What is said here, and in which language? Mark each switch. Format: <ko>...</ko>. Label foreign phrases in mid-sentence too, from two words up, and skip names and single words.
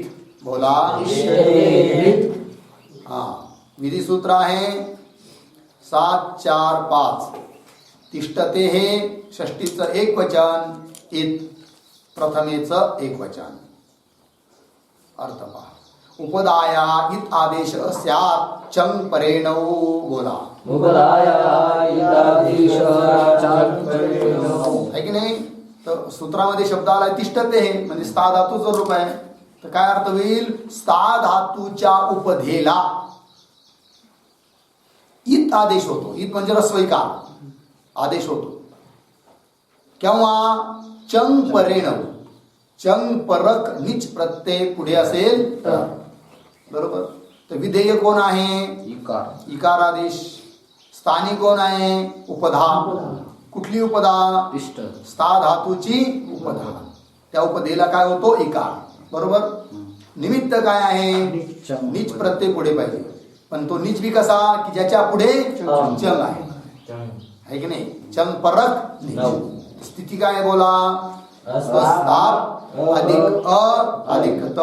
<mr>बोला हा. विधी सूत्र आहे 7 4 5. तिष्ठते हे षष्टीचं एक वचन, इत प्रथमेचं एक वचन. अर्थ पहा.</mr> <sa>उपदाया इत आदेश स्यात् चंग परेणौ.</sa> <mr>बोला आहे की नाही? तर सूत्रामध्ये शब्द आलाय तिष्ठते हे म्हणजे स्था धातूचं रूप आहे. तर काय अर्थ होईल? स्था धातूच्या उपधेला इत आदेश होतो. इत म्हणजे रस्वैकार आदेश होतो.</mr> <sa>केव्हा? चंग परेणव. चंग परक निच</sa> <mr>प्रत्यय पुढे असेल तर. बरोबर. तर विधेय कोण आहे? इकार. इकार आदेश. स्थानी कोण आहे? उपधा. कुठली उपधा? तिष्ठ. स्था धातूची उपधा. त्या उपधेला काय होतो? इकार. बरोबर. निमित्त काय आहे? नीच प्रत्यय पुढे पाहिजे. पण तो नीच बी कसा? की ज्याच्या पुढे चंग आहे की नाही?</mr> <sa>चंग परक नीच.</sa> <mr>स्थिती काय आहे बोला? स्थाप अधिक अ अधिक त.</mr>